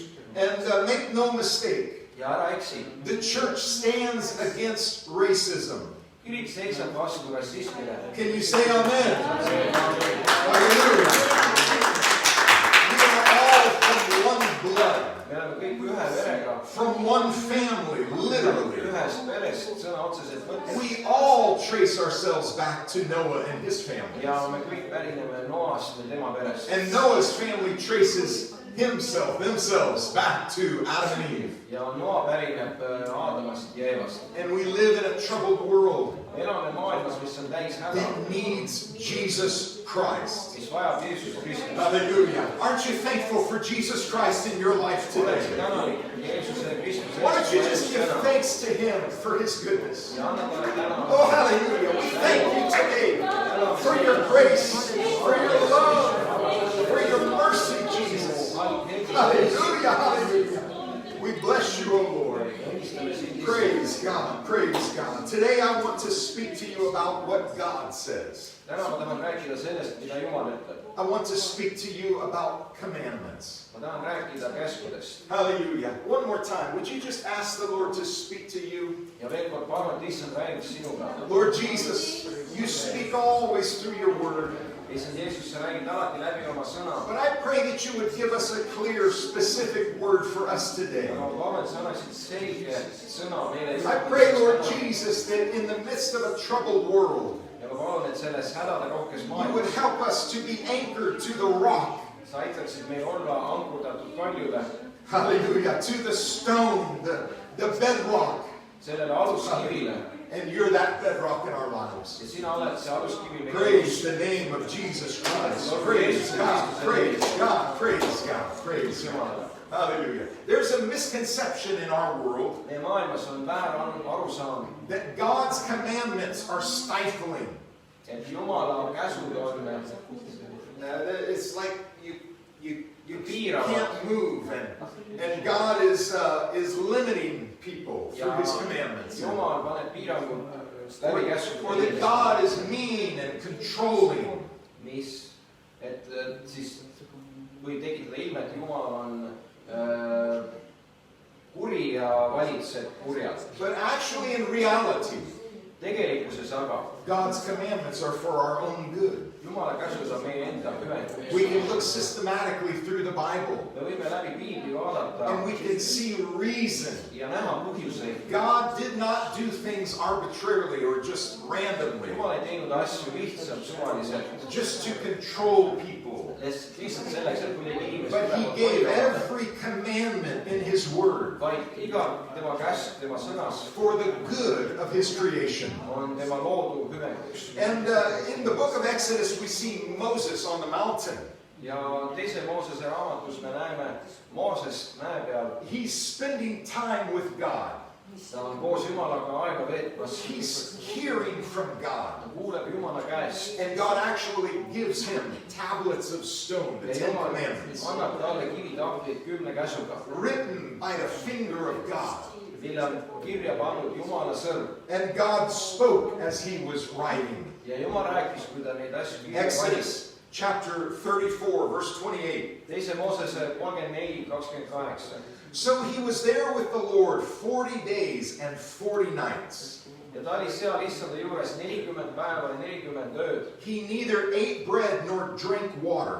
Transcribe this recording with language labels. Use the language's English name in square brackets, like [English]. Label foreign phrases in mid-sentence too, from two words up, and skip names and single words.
[English] And make no mistake, [Estonian] ja ära eksi, [English] the church stands against racism. [Estonian] kirik seisab vastu rassismile. [English] Can you say amen? Hallelujah. We are all from one blood, [Estonian] me oleme kõik ühe verega, [English] from one family, literally. [Estonian] ühest perest sõna otseselt võttes. [English] We all trace ourselves back to Noah and his family. [Estonian] ja me kõik pärineme Noast ja tema perest. [English] And Noah's family traces themselves back to Adam and Eve. [Estonian] ja Noa pärineb Aadamast ja Eevast. [English] And we live in a troubled world [Estonian] me elame maailmas, mis on täis häda, [English] that needs Jesus Christ. [Estonian] mis vajab Jeesust Kristust. [English] Hallelujah. Aren't you thankful for Jesus Christ in your life [Estonian] oled [English] today? [Estonian] tänulik Jeesuse Kristuse [English] Why don't you just give [Estonian] eest. [English] thanks to Him for His goodness? [Estonian] ja anna talle täna. [English] Oh, hallelujah. We thank you today for your grace, for your love, for your mercy, Jesus. Hallelujah, hallelujah. We bless you, O Lord. Praise God, praise God. Today I want to speak to you about what God says. [Estonian] täna ma tahan rääkida sellest, mida Jumal ütleb. [English] I want to speak to you about commandments. [Estonian] ma tahan rääkida käskudest. [English] Hallelujah. One more time. Would you just ask the Lord to speak to you? [Estonian] ja veel kord palun, et issand räägiks sinuga. [English] Lord Jesus, you speak always through your word. [Estonian] issand Jeesus, sa räägid alati läbi oma sõna. [English] But I pray that you would give us a clear, specific word for us today. [Estonian] ma palun, et sa annaksid selge sõna meile. [English] I pray, Lord Jesus, that in the midst of a troubled world, [Estonian] ja ma palun, et selles hädade rohkes [English] you would [Estonian] maailmas [English] help us to be anchored to the rock. [Estonian] sa aitaksid meil olla ankurdatud kaljule, [English] Hallelujah. To the stone, the bedrock. [Estonian] sellele aluskivile. [English] And you're that bedrock in our lives. [Estonian] ja sina oled see aluskivi meie [English] Praise the name of Jesus Christ. Praise God, praise God, praise God, praise God. Hallelujah. There's a misconception in our world [Estonian] meie maailmas on väär arusaam, [English] that God's commandments are stifling. [Estonian] et Jumala käsud on [English] It's like you [Estonian] piiravad. [English] can't move, and God is limiting people through His commandments. [Estonian] Jumal paneb piirangud läbi käskude [English] or that God is mean and controlling. [Estonian] mis, et siis võib tekitada ilme, et Jumal on kuri ja valitseb kurjalt. [English] But actually in reality, [Estonian] Tegelikkuses aga [English] God's commandments are for our own good. [Estonian] Jumala käsud on meie enda hüve. [English] We can look systematically through the Bible [Estonian] Me võime läbi Piibli vaadata [English] and we can see reason. [Estonian] ja näha põhjuseid. [English] God did not do things arbitrarily or just randomly, [Estonian] Jumal ei teinud asju lihtsalt suvaliselt, [English] just to control people. [Estonian] lihtsalt selleks, et kuidagi inimesi [English] But He gave every commandment in His Word [Estonian] vaid iga tema käsk, tema sõnas [English] for the good of His creation. [Estonian] on tema loodu hüvekuks. [English] And in the book of Exodus, we see Moses on the mountain. [Estonian] ja teise Moosese raamatus me näeme Moosest mäe peal. [English] He's spending time with God. [Estonian] Ta on koos Jumalaga aega veetmas. [English] He's hearing from God. [Estonian] Ta kuuleb Jumala käest. [English] And God actually gives him tablets of stone, the [Estonian] Ja [English] Ten [Estonian] Jumal [English] Commandments, [Estonian] annab talle kivitahvlid 10 käsuga, [English] written by the finger of God. [Estonian] mille on kirja pannud Jumala sõrm. [English] And God spoke as he was writing. [Estonian] Ja Jumal rääkis, kui ta neid asju kirja pani. [English] Exodus chapter 34, verse 28. [Estonian] Teise Moosese 34:28. [English] So he was there with the Lord 40 days and 40 nights. [Estonian] Ja ta oli seal issanda juures 40 päeva ja 40 ööd. [English] He neither ate bread nor drank water.